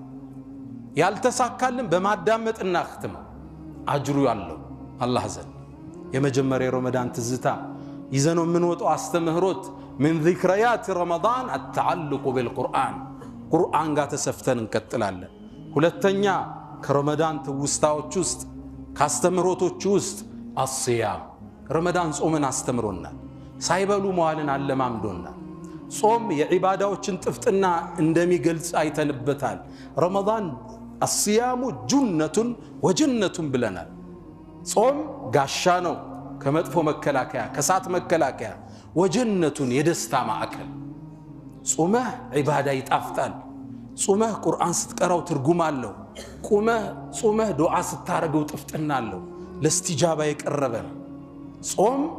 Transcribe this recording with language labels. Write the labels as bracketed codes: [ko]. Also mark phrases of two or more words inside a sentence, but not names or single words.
[am] ያልተሳካልን በማዳመጥ እናክተም። አጅሩ ያለው አላህ ዘንድ። የመጀመሪያ ረመዳን ትዝታ ይዘነው የምንወጣው አስተምህሮት [ar] من ذكريات رمضان التعلق بالقرآن [am] ቁርአን ጋር ተሰፍተን እንቀጥላለን። ሁለተኛ ከረመዳን ትውስታዎች ውስጥ ካስተምህሮቶች ውስጥ الصيام ረመዳን ጾምን አስተምሮናል። ሳይበሉ መዋልን አለማምዶናል። ጾም የዒባዳዎችን ጥፍጥና እንደሚገልጽ አይተንበታል። ረመዳን [ar] الصيام جنة وجنة [am] ብለናል። ጾም ጋሻ ነው ከመጥፎ መከላከያ ከሳት መከላከያ፣ ወጀነቱን የደስታ ማዕከል። ጾመህ ዒባዳ ይጣፍጣል። ጾመህ ቁርአን ስትቀራው ትርጉም አለው። ጾመህ ዱዓ ስታረገው ጥፍጥና አለው። ለእስቲጃባ የቀረበ ነው። ጾም